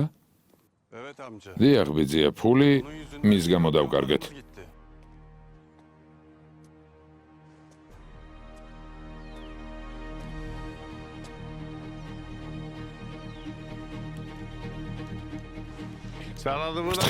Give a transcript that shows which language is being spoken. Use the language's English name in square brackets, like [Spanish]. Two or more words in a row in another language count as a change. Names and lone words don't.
[Turkish] Evet amca. [Georgian] დიახ, ბიძია, ფული მის გამო დავკარგეთ. [Turkish] Gitti. Sen adımı da...